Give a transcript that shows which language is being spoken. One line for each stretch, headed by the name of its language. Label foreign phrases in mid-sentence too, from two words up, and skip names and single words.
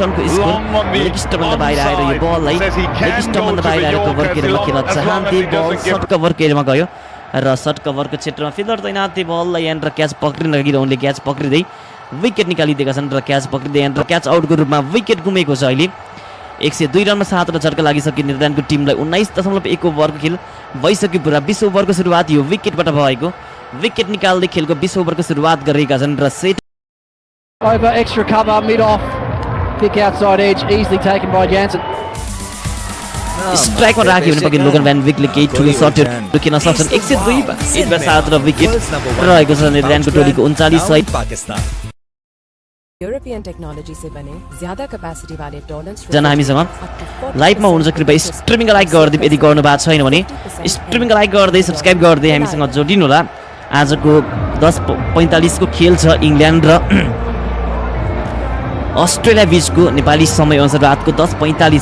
Nepali: रनको स्कोर लेग स्टम्पमा बाहिर आएर यो बललाई लेग स्टम्पमा बाहिर आएर कभर केरमा खेल्न चाहन्थे बल सर्ट कभर केरमा गयो र सर्ट कभरको क्षेत्रमा फिल्डर तैनाथ बललाई यन्त्र क्याच पक्रिन लागि उनले क्याच पक्रिदै विकेट निकालिदिएका छन् र क्याच पक्रिदै यन्त्र क्याच आउटको रूपमा विकेट गुमेको छ अहिले 102 रनमा 7 र झट्का लागिसक्यो नेदरल्यान्डको टिमलाई 19.1 ओभरको खेल भइसक्यो पुरा 20 ओभरको सुरुवात यो विकेटबाट भएको विकेट निकाल्दै खेलको 20 ओभरको सुरुवात गरेका छन् र सेट
English: over extra cover mid off pick outside edge easily taken by Jansen
Nepali: स्ट्राइकमा राख्यो भने पक्कै लोगन भ्यान विकले केही ठुलो सर्ट रोकिन सक्छन् 102 र विकेट रहेको छ नेदरल्यान्डको टोलीको 39 सहित
Hindi: पाकिस्तान यूरोपियन टेक्नोलॉजी से बने ज्यादा कैपेसिटी वाले डोलन्स
Nepali: जना हामीसँग लाइभमा हुनुहुन्छ कृपया स्ट्रिमिङ लाइक गर्दै यदि गर्नु भएको छैन भने स्ट्रिमिङ लाइक गर्दै सब्स्क्राइब गर्दै हामीसँग जोडिनु होला आजको 10:45 को खेल छ इङ्ल्यान्ड र अस्ट्रेलिया बीचको नेपाली समय अनुसार रातको 10:45